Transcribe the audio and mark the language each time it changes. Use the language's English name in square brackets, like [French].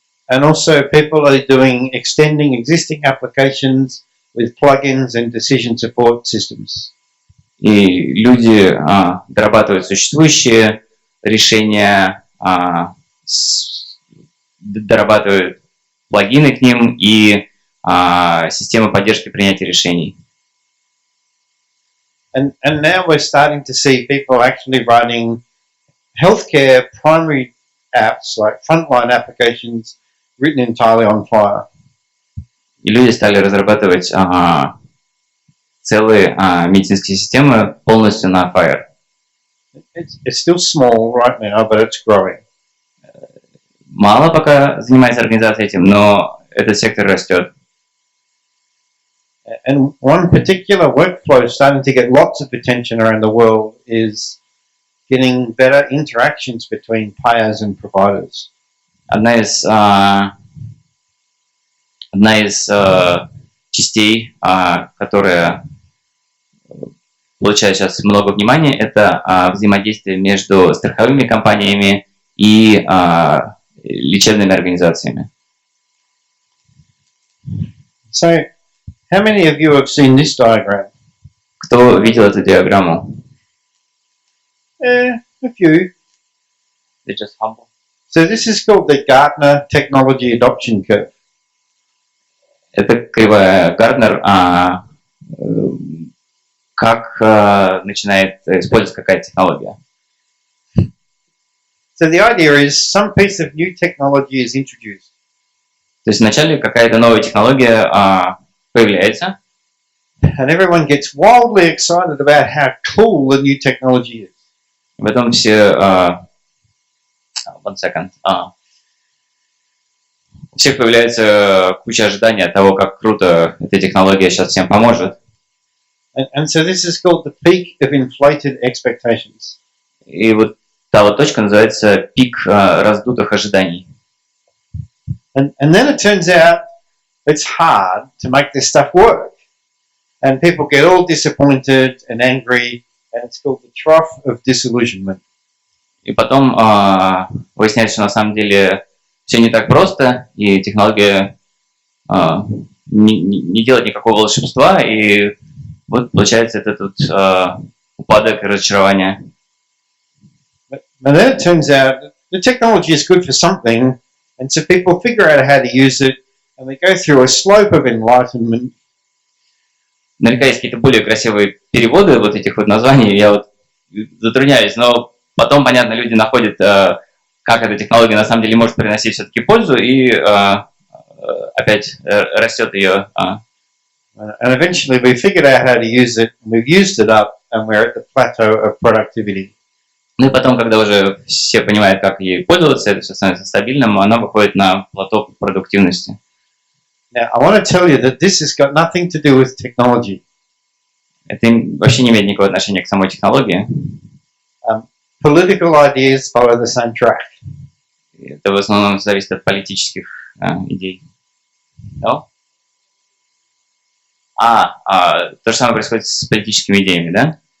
[English] And also people are extending existing applications with plugins and decision support systems. [Russian] И люди дорабатывают существующие решения, дорабатывают плагины к ним и системы поддержки принятия решений. [English] And now we're starting to see people actually writing healthcare primary apps, like frontline applications, written entirely on FHIR. [Russian] И люди стали разрабатывать целые медицинские системы полностью на FHIR. [English] It's still small right now, but it's growing. [Russian] Мало пока занимается организация этим, но этот сектор растет. [English] And one particular workflow starting to get lots of attention around the world is getting better interactions between payers and providers. [Russian] Одна из частей, которая получает сейчас много внимания, это взаимодействие между страховыми компаниями и лечебными организациями. [English] So, how many of you have seen this diagram? [Russian] Кто видел эту диаграмму? [English] A few. They're just humble. So this is called the Gartner Technology Adoption Curve. [Russian] Это кривая Гарднер, как начинает использоваться какая-то технология. [English] So the idea is some piece of new technology is introduced. [Russian] То есть вначале какая-то новая технология появляется, [English] and everyone gets wildly excited about how cool the new technology is. [Russian] в этом все... [English] one second. [Russian] У всех появляется куча ожиданий от того, как круто эта технология сейчас всем поможет. [English] And so this is called the peak of inflated expectations. [Russian] И вот та вот точка называется пик раздутых ожиданий. [English] And then it turns out it's hard to make this stuff work. And people get all disappointed and angry, and it's called the trough of disillusionment. [Russian] И потом выясняется, что на самом деле все не так просто, и технология не делает никакого волшебства, и вот получается этот упадок и разочарование. [English] But then it turns out the technology is good for something, and so people figure out how to use it, and they go through a slope of enlightenment. [Russian] Наверняка есть какие-то более красивые переводы вот этих вот названий, я вот затрудняюсь, но потом, понятно, люди находят, как эта технология на самом деле может приносить все-таки пользу, и опять растет ее. [English] And eventually we figured out how to use it, and we've used it up, and we're at the plateau of productivity. [Russian] Ну и потом, когда уже все понимают, как ей пользоваться, это все становится стабильным, она выходит на плато продуктивности. [English] Now, I want to tell you that this has got nothing to do with technology. [Russian] Это вообще не имеет никакого отношения к самой технологии. [English] Political ideas follow the same track. [Russian] Это в основном зависит от политических идей. [English] No? [Russian] То же самое происходит с политическими идеями, да?